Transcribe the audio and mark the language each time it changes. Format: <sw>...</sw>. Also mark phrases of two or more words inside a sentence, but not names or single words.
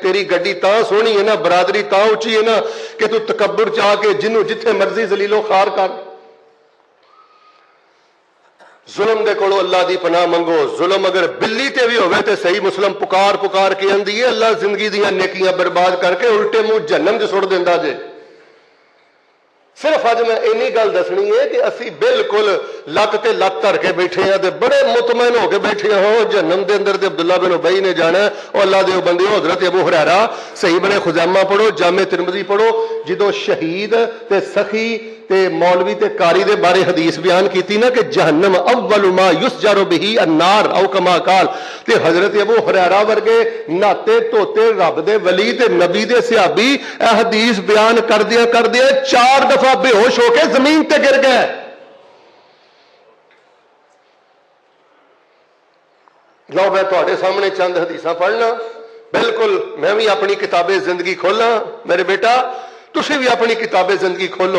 <pa>تیری گڈی تاں سونی ہے نا، برادری تاں اچھی ہے نا کہ تو تکبر چاہ کے جنوں جتھے مرضی ذلیل و خوار کر. ظلم دے کولو اللہ دی پناہ منگو. ظلم اگر بلی تے بھی ہوئے تے صحیح مسلم پکار پکار کے اندی ہے اللہ زندگی دیاں نیکیاں برباد کر کے الٹے منہ جہنم چ سٹ دیندا جے. صرف اج میں اینی گل دسنی ہے کہ اسی بالکل لت تے لت دھر کے بیٹھے ہیں تے بڑے مطمئن ہو کے بیٹھے ہوں جہنم دے اندر تے عبداللہ بن ابی نے جانا ہے. اور اللہ دے بندے حضرت ابو ہریرہ صحیح بن خزیمہ پڑھو، جامع ترمذی پڑھو، جدو شہید تے سخی تے مولوی تے قاری دے بارے حدیث بیان کیتی نا کہ جہنم</pa> <ar>اول ما یسجر به النار او کما قال.</ar> <pa>تے حضرت ابو ہریرہ ورگے ناتے توتے رب دے ولی تے نبی دے صحابی اے حدیث بیان کر دیا 4 دفعہ بے ہوش ہو کے زمین تے گر گئے. لو میں تواڈے سامنے چند حدیثاں پڑھنا، بالکل میں بھی اپنی کتاب زندگی کھولاں. میرے بیٹا تسی بھی اپنی کتاب زندگی کھولو.</pa>